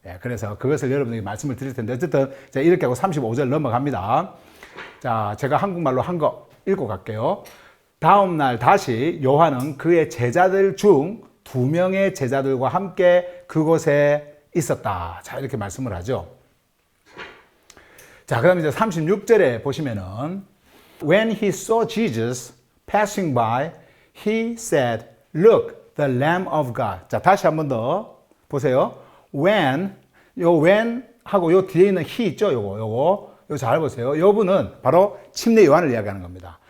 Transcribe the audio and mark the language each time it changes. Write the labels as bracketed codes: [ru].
[ko] 그래서 그것을 여러분에게 말씀을 드릴 텐데, 어쨌든 제가 이렇게 하고 35절 넘어갑니다. 자, 제가 한국말로 한 거 읽고 갈게요. 다음 날 다시 요한은 그의 제자들 중 2명의 제자들과 함께 그곳에 있었다. 자, 이렇게 말씀을 하죠. 자, 그 다음에 이제 36절에 보시면은 [en] When he saw Jesus passing by, he said, Look, the Lamb of God. [ko] 자, 다시 한 번 더 보세요. When 하고 요 뒤에 있는 he 있죠? 요거 잘 보세요. 요 분은 바로 침례 요한을 이야기하는 겁니다.